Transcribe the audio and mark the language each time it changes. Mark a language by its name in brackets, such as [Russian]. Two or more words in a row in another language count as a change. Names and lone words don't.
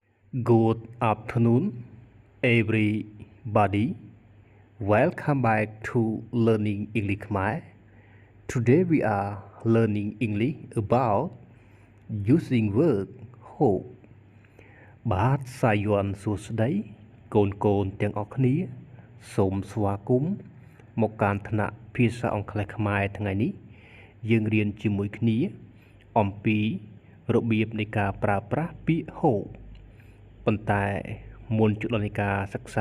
[English] Good afternoon, everybody. Welcome back to Learning English Khmer. Today we are learning English about using word hope. [Khmer] បាទសាយ័ន្តសួស្តីកូនទាំងអស់គ្នាសូមស្វាគមន៍មកកាន់ថ្នាក់ភាសាអង់គ្លេសខ្មែរថ្ងៃនេះយើងរៀន ជាមួយគ្នាអំពីរបៀបនៃការប្រើប្រាស់ពាក្យ hope ប៉ុន្តែមុនជដល់នៃការសិក្សា